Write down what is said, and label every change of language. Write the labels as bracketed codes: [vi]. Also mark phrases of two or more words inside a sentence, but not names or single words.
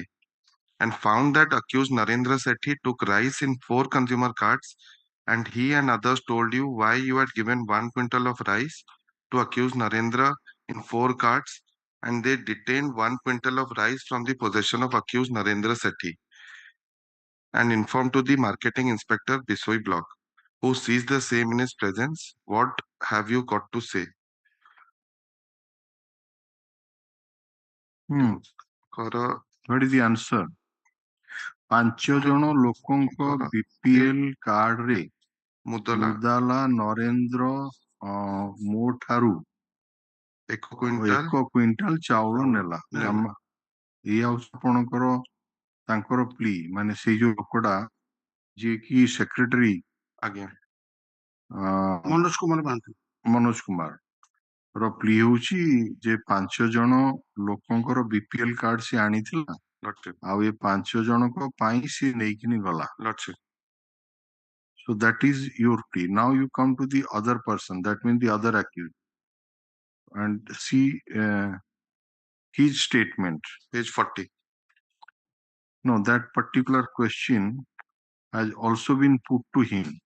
[en] and found that accused Narendra Sethi took rice in 4 consumer carts, and he and others told you why you had given 1 quintal of rice to accused Narendra in 4 carts, and they detained 1 quintal of rice from the possession of accused Narendra Sethi and informed to the marketing inspector Bisoi block, who seized the same in his presence. What have you got to say? What is the answer? [or] 5 ଜଣ ଲୋକଙ୍କ BPL କାର୍ଡରେ ମୁଦାଲା ନରେନ୍ଦ୍ର ମୋ ଠାରୁ 1 କ୍ୱିଣ୍ଟାଲ ଚାଉଳ ନେଲା। ଏଇ ହଉଛି ଆପଣଙ୍କର ତାଙ୍କର ପ୍ଲି, ମାନେ ସେଇ ଯୋଉ ଲୋକଟା ଯିଏକି ସେକ୍ରେଟାରୀ ମନୋଜ କୁମାର ମହାନ୍ତି, ମନୋଜ କୁମାର ର ପ୍ଲି ହଉଛି ଯେ 5 ଜଣ ଲୋକଙ୍କର BPL କାର୍ଡ ସେ ଆଣିଥିଲା, ଆଉ ଏ 5 ଜଣଙ୍କ ପାଇଁ ସେ ନେଇକିନି ଗଲା। [en] So that is your plea. Now you come to the other person, that means the other accused, and see his statement. Page 40. No, that particular question has also been put to him.